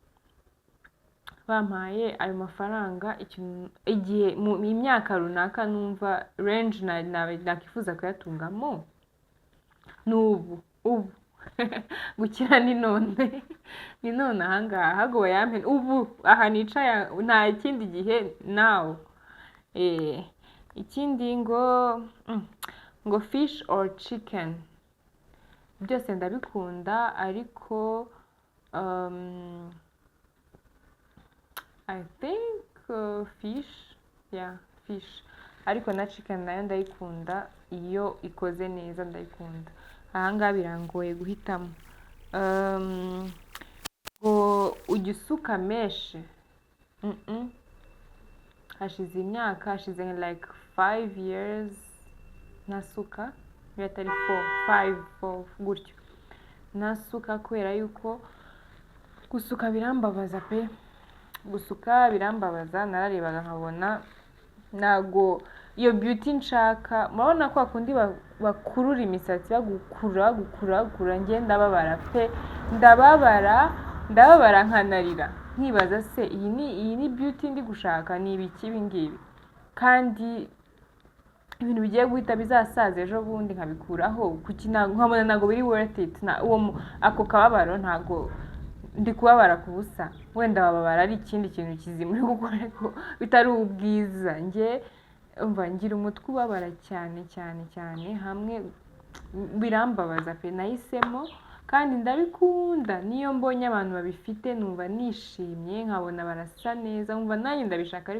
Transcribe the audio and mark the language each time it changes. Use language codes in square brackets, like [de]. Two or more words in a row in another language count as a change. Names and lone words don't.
[rw] bampaye ayo mafaranga igihe imyaka runaka numva range nakifuza kuyatungamo n'ubu gukira ni none ahangaha hago yampe ubu aha nicaye nta kindi gihe now ikindi ngo [en] fish or chicken [rw] byose ndabikunda ariko [en] I think fish [rw] ariko na chicken nayo ndayikunda iyo ikoze neza ndayikunda ahangaha birangoye guhitamo ngo ujya usuka meshe hashize [en] like 5 years [rw] nasuka iyo atari 4 gutyo nasuka kubera yuko gusuka birambabaza pe nararebaga nkabona ntago iyo beauty nshaka murabona ko bakundi bakurura imisatsi bagukura njye ndababara pe ndababara nkanarira nkibaza se iyi ni beauty ndi gushaka ni ibiki ibingibi kandi ibintu bigiye guhita bizasaza ejo bundi nkabikuraho nkabona ntago biri [en] worth it [rw] ako kababaro ntago ndi kubabara ku busa wenda bababara ari ikindi kintu kizima uri gukora ariko bitari ubwiza njye ngira umutwe ubabara cyane hamwe birambabaza pe nahisemo kandi ndabikunda niyo mbonye abantu babifite numva nishimye nkabona barasa neza nkumva nanjye ndabishaka